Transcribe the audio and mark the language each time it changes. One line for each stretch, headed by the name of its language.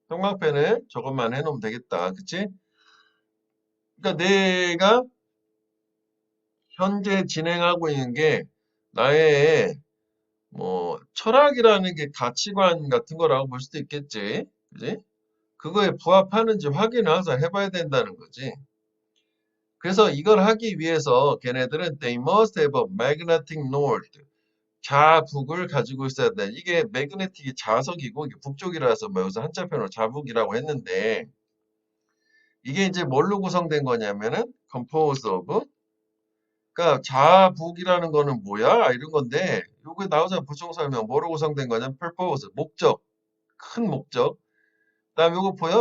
Korean: 형광펜을 저것만 해놓으면 되겠다. 그치? 그러니까 내가 현재 진행하고 있는 게 나의 뭐 철학이라는 게 가치관 같은 거라고 볼 수도 있겠지. 그지? 그거에 부합하는지 확인을 항상 해봐야 된다는 거지. 그래서 이걸 하기 위해서 걔네들은
English: they must have a magnetic north.
Korean: 자북을 가지고 있어야 돼. 이게 매그네틱이 자석이고 이게 북쪽이라서 뭐 여기서 한자편으로 자북이라고 했는데 이게 이제 뭘로 구성된 거냐면은 composed of 그러니까 자북이라는 거는 뭐야? 이런 건데 요거 나오자 부정 설명 뭐로 구성된 거냐면 purpose 목적 큰 목적 그다음 요거 보여?